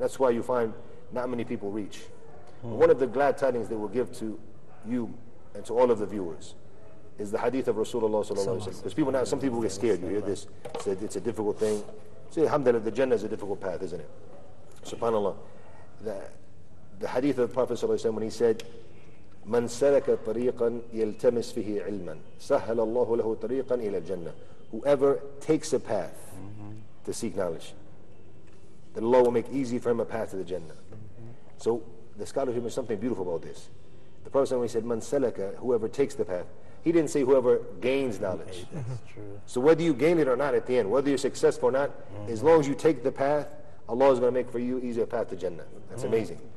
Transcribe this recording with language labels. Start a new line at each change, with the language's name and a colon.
English: That's why you find not many people reach. One of the glad tidings that we'll give to you and to all of the viewers is the hadith of Rasulullah sallallahu alaihi wasallam. Because some people get scared. You hear this, it's a difficult thing. Say, alhamdulillah, the Jannah is a difficult path, isn't it? SubhanAllah. The hadith of the Prophet sallallahu alaihi wasallam when he said,
Arabic: من سلك طريقا يلتمس فيه علما سهل الله له طريقا إلى الجنة.
English: Whoever takes a path to seek knowledge, that Allah will make easy for him a path to the Jannah. So the scholars mentioned something beautiful about this. The Prophet when he said, "Man salaka," whoever takes the path. He didn't say whoever gains knowledge. That's true. So whether you gain it or not at the end, whether you're successful or not, as long as you take the path, Allah is going to make for you easier path to Jannah. That's amazing.